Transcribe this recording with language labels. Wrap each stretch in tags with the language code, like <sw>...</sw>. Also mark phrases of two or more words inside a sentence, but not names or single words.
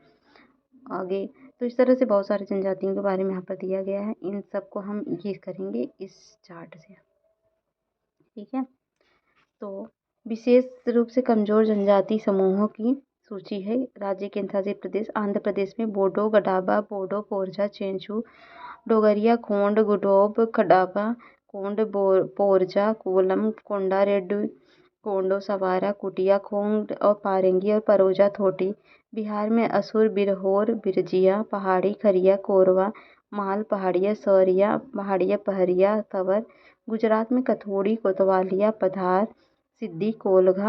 <hi>आगे तो इस तरह से बहुत सारी जनजातियों के बारे में यहाँ पर दिया गया है। इन सबको हम ये करेंगे इस चार्ट से। ठीक है। तो विशेष रूप से कमजोर जनजाति समूहों की सूची है। राज्य केंद्रशासित प्रदेश आंध्र प्रदेश में बोडो, गडाबा, बोडो, पोरजा, चेंचू, डोगरिया, खोंड, गुडोब, खडाबा, कोंड, पोरजा, कोलम, कोंडा रेड्डी, कोंडो, सवारा, कुटिया, खोंड और पारेंगी और परोजा, थोटी। बिहार में असुर, बिरहोर, बिरजिया, पहाड़ी, खरिया, कोरवा, माल पहाड़िया, सौरिया पहाड़िया, पहरिया, तवर। गुजरात में कथोड़ी, कोतवालिया, पधार, सिद्धि, कोलघा।</hi>